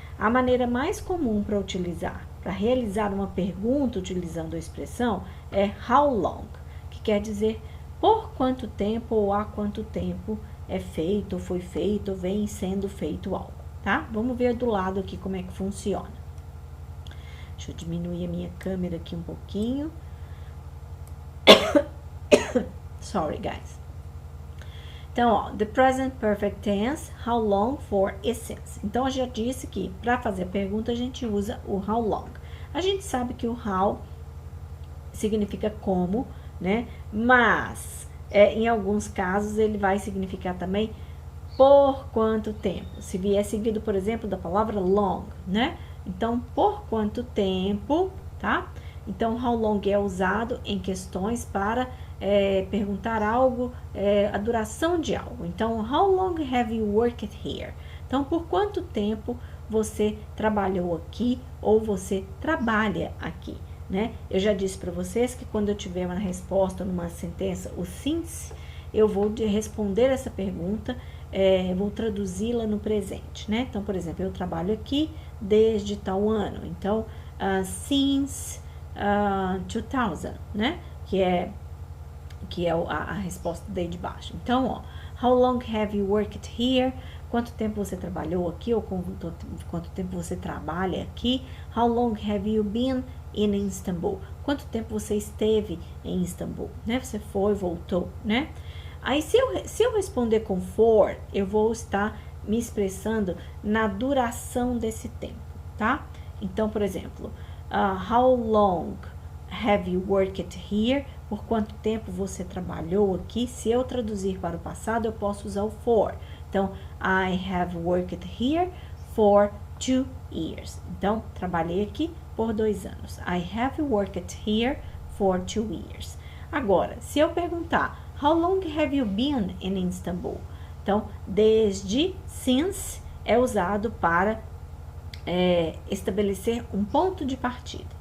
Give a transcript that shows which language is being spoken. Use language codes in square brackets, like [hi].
[pt] A maneira mais comum para realizar uma pergunta utilizando a expressão é how long, que quer dizer por quanto tempo ou há quanto tempo é feito, ou foi feito, ou vem sendo feito algo, tá? Vamos ver do lado aqui como é que funciona. Deixa eu diminuir a minha câmera aqui um pouquinho. [en] Sorry, guys. [pt] Então, ó, [en] the present perfect tense, how long for essence. [pt] Então, eu já disse que para fazer a pergunta a gente usa o how long. A gente sabe que o how significa como, né? Mas, em alguns casos, ele vai significar também por quanto tempo. Se vier seguido, por exemplo, da palavra long, né? Então, por quanto tempo, tá? Então, how long é usado em questões para perguntar algo, a duração de algo. [en] Então, how long have you worked here? [pt] Então, por quanto tempo você trabalhou aqui ou você trabalha aqui, né? Eu já disse para vocês que quando eu tiver uma resposta numa sentença, o since, eu vou responder essa pergunta, vou traduzi-la no presente, né? Então, por exemplo, eu trabalho aqui desde tal ano. Então, since 2000, né? Que é a resposta daí de baixo. [en] Então, ó, how long have you worked here? [pt] Quanto tempo você trabalhou aqui ou quanto tempo você trabalha aqui? [en] How long have you been in Istanbul? [pt] Quanto tempo você esteve em Istambul, né? Você foi, voltou, né? Aí, se eu responder com for, eu vou estar me expressando na duração desse tempo, tá? Então, por exemplo, [en] how long have you worked here? [pt] Por quanto tempo você trabalhou aqui? Se eu traduzir para o passado, eu posso usar o for. [en] Então, I have worked here for 2 years. [pt] Então, trabalhei aqui por 2 anos. [en] I have worked here for 2 years. [pt] Agora, se eu perguntar, [en] how long have you been in Istanbul? [pt] Então, desde, since, é usado para estabelecer um ponto de partida.